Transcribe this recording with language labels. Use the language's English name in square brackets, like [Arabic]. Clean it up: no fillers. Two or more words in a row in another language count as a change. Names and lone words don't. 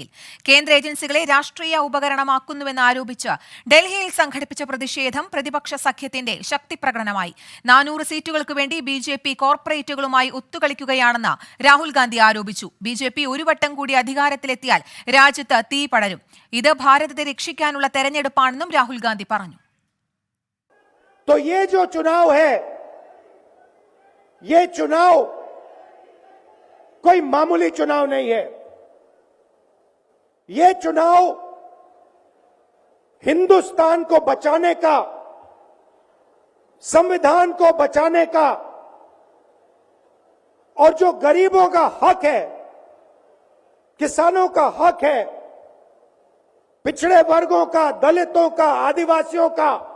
[Malayalam] കേന്ദ്ര ഏജൻസികളെ രാഷ്ട്രീയ ഉപകരണമാക്കുന്നുവെന്ന് ആരോപിച്ച് ഡൽഹിയിൽ സംഘടിപ്പിച്ച പ്രതിഷേധം പ്രതിപക്ഷ സഖ്യത്തിന്റെ ശക്തിപ്രകടനമായി. 400 സീറ്റുകൾക്ക് വേണ്ടി ബി.ജെ.പി കോർപ്പറേറ്റുകളുമായി ഒത്തുകളിക്കുകയാണെന്ന് രാഹുൽ ഗാന്ധി ആരോപിച്ചു. ബി.ജെ.പി ഒരു വട്ടം കൂടി അധികാരത്തിലെത്തിയാൽ രാജ്യത്ത് തീ പടരും. ഇത് ഭാരതത്തെ രക്ഷിക്കാനുള്ള തെരഞ്ഞെടുപ്പാണെന്നും രാഹുൽ ഗാന്ധി പറഞ്ഞു. [Hindi] ये चुनाव कोई मामूली चुनाव नहीं है। ये चुनाव हिंदुस्तान को बचाने का, संविधान को बचाने का और जो गरीबों का हक है, किसानों का हक है, पिछड़े वर्गों का, दलितों का, आदिवासियों का,